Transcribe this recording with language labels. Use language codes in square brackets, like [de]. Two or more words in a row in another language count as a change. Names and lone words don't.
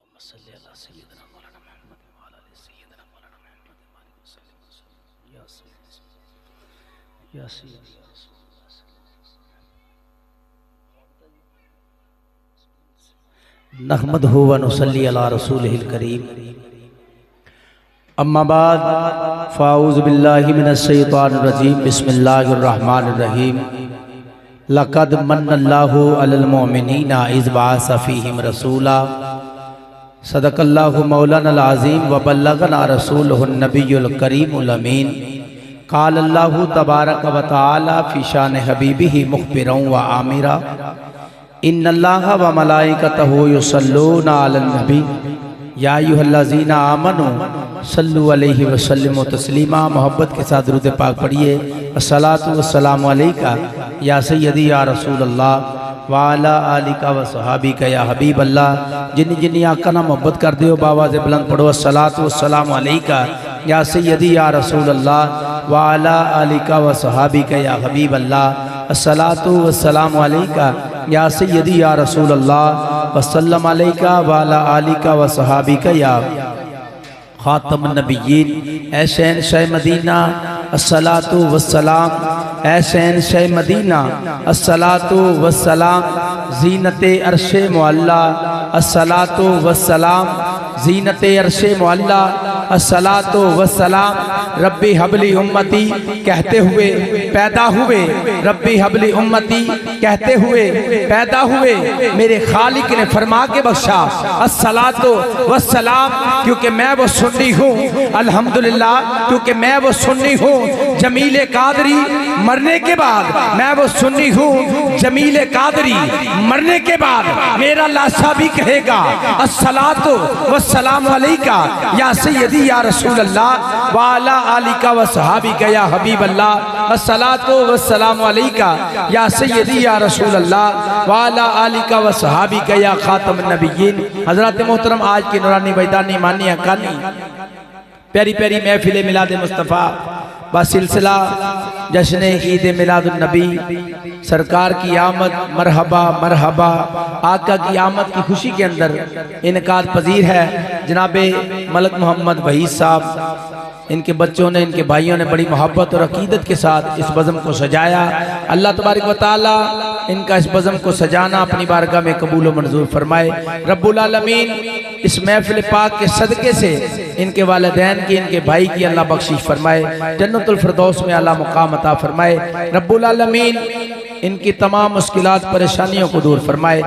[ar] صلِّ على سيدنا مولانا محمد وعلى آل سيدنا مولانا محمد وبارك وسلم يا سيد يا سيد يا رسول نحمده ونصلي على رسوله الكريم أما بعد فأعوذ بالله من الشيطان الرجيم بسم الله الرحمن الرحيم لقد من الله على المؤمنين إذ بعث فيهم رسولا صدق الله مولانا العظيم وبلغنا رسوله النبي الكريم الأمين قال الله تبارك وتعالى في شأن حبيبه مخبرا وآمرا إن الله وملائكته يصلون على النبي يا أيها الذين آمنوا صلوا عليه وسلموا تسليما. [ur] محبت کے ساتھ درود پاک پڑھیے. [ar] الصلاة والسلام عليك يا سيدي يا رسول الله وعلى آلك وأصحابك يا حبيب الله. [ur] جنی جنی آقا نا محبت کر دیو بابا سے بلند پڑھو [ar] الصلاة والسلام عليك يا سيدي يا رسول الله وعلى آلك وأصحابك يا حبيب الله. الصلاة والسلام عليك يا سيدي يا رسول الله وسلم عليك وعلى آلك وأصحابك يا خاتم النبيين. [ur] اے شہنشاہ مدینہ [ar] الصلاة والسلام, [ur] اے شہنشاہ مدینہ [ar] الصلاة والسلام, [ur] زینتِ عرشِ معلیٰ [ar] الصلاة والسلام, [ur] زینتِ عرشِ معلیٰ [ar] الصلاة والسلام. رب هب لي أمتي [ur] کہتے ہوئے پیدا ہوئے, [ar] رب هب لي أمتي [ur] کہتے ہوئے پیدا ہوئے، میرے خالق نے فرما کے بخشا [ar] الصلاة والسلام, [ur] کیونکہ میں وہ سنی ہوں الحمدللہ، کیونکہ میں وہ سنی ہوں جمیلِ قادری مرنے کے بعد، میں وہ سنی ہوں جمیلِ قادری مرنے کے بعد میرا لاشہ بھی کہے گا [ar] الصلاة والسلام عليك يا سيدي يا رسول الله وعلى آلك وأصحابك يا حبيب الله. الصلاة والسلام عليك يا سيدي يا رسول الله وعلى آلك وأصحابك يا خاتم النبيين. [ur] حضرات محترم، آج کی نورانی بیدانی مانی اکانی پیاری پیاری محفل میلاد مصطفیٰ بسلسلہ جشن عید میلاد النبی، سرکار کی آمد مرحبا مرحبا، آقا کی آمد کی خوشی کے اندر انکار پذیر ہے جناب ملک محمد وحید صاحب. ان کے بچوں نے، ان کے بھائیوں نے بڑی محبت اور عقیدت کے ساتھ اس بزم کو سجایا. اللہ تبارک و تعالیٰ ان کا اس بزم کو سجانا اپنی بارگاہ میں قبول و منظور فرمائے. رب العالمین اس محفل پاک کے صدقے سے ان کے والدین کی، ان کے بھائی کی اللہ بخشش فرمائے، جنت الفردوس میں اللہ مقام عطا فرمائے. رب العالمین ان کی تمام مشکلات پریشانیوں کو دور فرمائے.